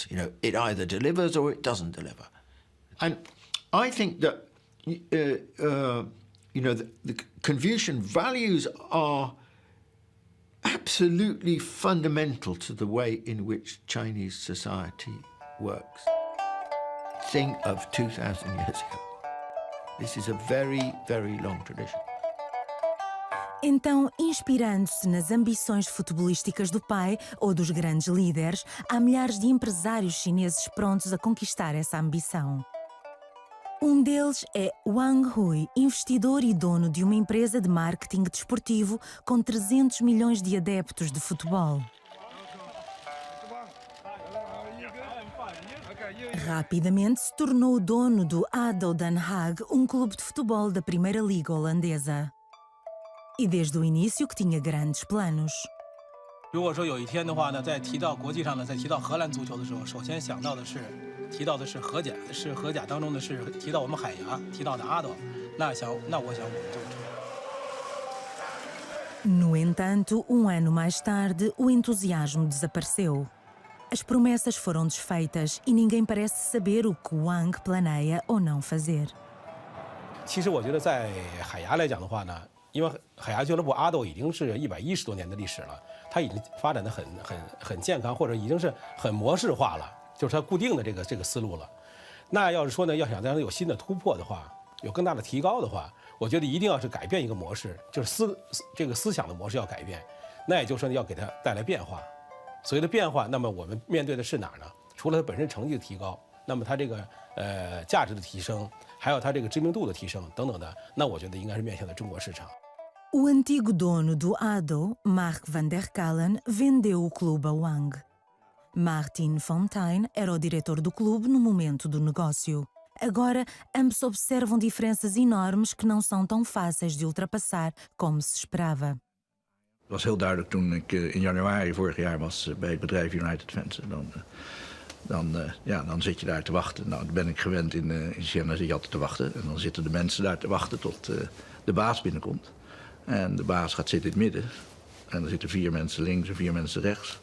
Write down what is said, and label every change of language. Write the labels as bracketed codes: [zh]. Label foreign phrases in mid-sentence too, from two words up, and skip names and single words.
[en] It either delivers or it doesn't deliver. And I think that, the Confucian values are absolutely fundamental to the way in which Chinese society works. Think of 2,000 years ago. This is a very, very long tradition. [pt] Então, inspirando-se nas ambições futebolísticas do pai ou dos grandes líderes, há milhares de empresários chineses prontos a conquistar essa ambição. Um deles é Wang Hui, investidor e dono de uma empresa de marketing desportivo com 300 milhões de adeptos de futebol. Rapidamente se tornou o dono do ADO Den Haag, um clube de futebol da Primeira Liga holandesa. E desde o início que tinha grandes planos. [zh] 如果说有一天的话呢，在提到国际上呢，在提到荷兰足球的时候，首先想到的是提到的是荷甲，是荷甲当中的是提到我们海牙，提到的阿斗，那我想我们就。 [pt] No entanto, ano mais tarde, o entusiasmo desapareceu. As promessas foram desfeitas e ninguém parece saber o que Wang planeia ou não fazer. [zh] 其实我觉得在海牙来讲的话呢，因为海牙俱乐部阿斗已经是110多年的历史了，它已经发展的很健康，或者已经是很模式化了，就是它固定的这个思路了。那要是说呢，要想让它有新的突破的话，有更大的提高的话，我觉得一定要是改变一个模式，就是这个思想的模式要改变。那也就是说要给它带来变化。所谓的变化，那么我们面对的是哪儿呢？除了它本身成绩的提高， 那么它这个价值的提升，还有它这个知名度的提升等等的，那我觉得应该是面向的中国市场。 [pt] O antigo dono do ADO, Mark van der Kallen, vendeu o clube a Wang. Martin Fontaine era o diretor do clube no momento do negócio. Agora, ambos observam diferenças enormes que não são tão fáceis de ultrapassar como se esperava. [nl] Het was heel duidelijk toen ik in januari vorig jaar was bij het bedrijf United Fence. Dan zit je daar te wachten. Nou, dan ben ik gewend in China, zit je altijd te wachten. En dan zitten de mensen daar te wachten tot de baas binnenkomt. En de baas gaat zitten in het midden. En er zitten 4 mensen links en 4 mensen rechts.